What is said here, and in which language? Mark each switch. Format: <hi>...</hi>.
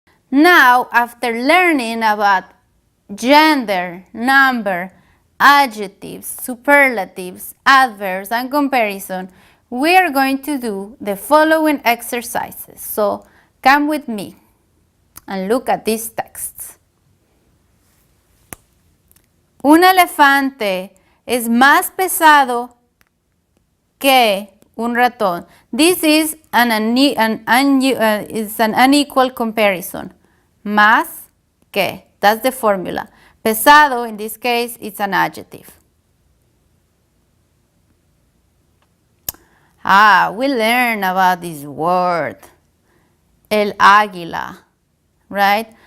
<en>Now, after learning about gender, number, adjectives, superlatives, adverbs, and comparison, we are going to do the following exercises. So, come with me and look at these texts.</en> <es>Un elefante es más pesado que un ratón.</es> <en>This is an unequal comparison.</en> <es>Más que.</es> <en>That's the formula. Pesado, in this case, it's an adjective. We learned about this word. El águila, right?</en>